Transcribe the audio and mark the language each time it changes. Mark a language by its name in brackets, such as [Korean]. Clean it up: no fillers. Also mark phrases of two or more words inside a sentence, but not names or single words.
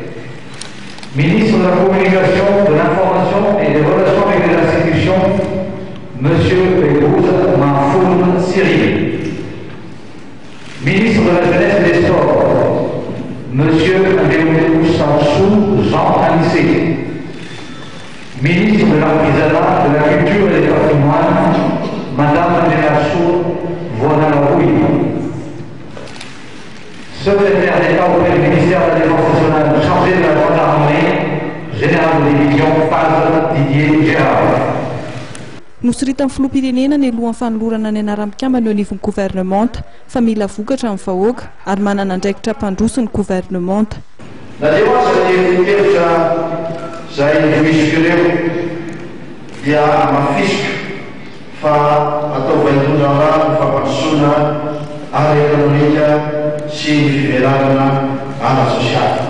[French] ministre de la Communication, de l'Information et des Relations avec les institutions, Monsieur Pérouse Mahfoud Cyril, ministre de la Jeunesse et des Sports, Monsieur Léonéou Sansou Jean Anissé, ministre de l'Artisanat, de la Culture et des Patrimoines, Madame Lénassou Voinalarouille, secrétaire d'État auprès du ministère de la Défense nationale chargé de la gendarmerie, général de division Paz Didier Gérard. [Malagasy] Nosy rita amin'ny filoham-pirenena ny alohan'ny fanolorana ny anaram-pikambana eo anivon'ny gouvernemanta fa mila vokatra amin'ny vahoaka ary manana andraikitra mpandroso ny gouvernemanta. Naleo aza ny hevitra izay misy ireo dia mafisika fa atao vaindona rano fampandrosoana ara ekonomika sy ny fiveranana ara sosialy.